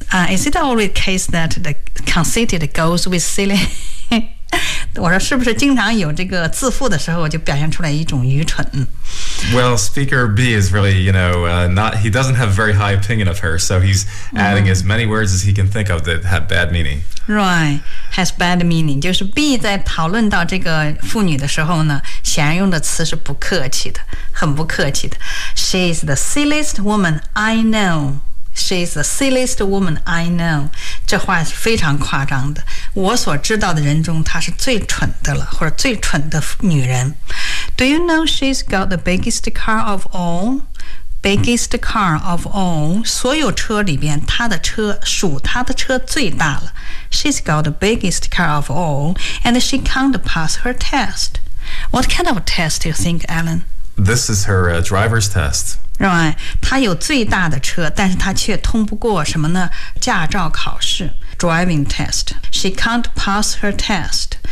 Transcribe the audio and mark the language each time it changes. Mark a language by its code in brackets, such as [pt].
[en] Is it always case that the conceited goes with silly？ [zh] 我说是不是经常有这个自负的时候就表现出来一种愚蠢。 [en] Well, Speaker B is really, you know, not, he doesn't have a very high opinion of her, so he's adding as many words as he can think of that have bad meaning. Right, has bad meaning. [zh] 就是 B 在讨论到这个妇女的时候呢，显然用的词是不客气的，很不客气的。 [en] She's the silliest woman I know. She's the silliest woman I know. [zh] 这话是非常夸张的，我所知道的人中她是最蠢的了，或者最蠢的女人。 [en] Do you know she's got the biggest car of all? Biggest car of all. [zh] 所有车里边她的车属她的车最大了。 [en] She's got the biggest car of all, and she can't pass her test. What kind of test do you think, Alan? This is her driver's test. [zh] Right, 他有最大的车，但是他却通不过什么呢？驾照考试 [en] ，driving test. She can't pass her test.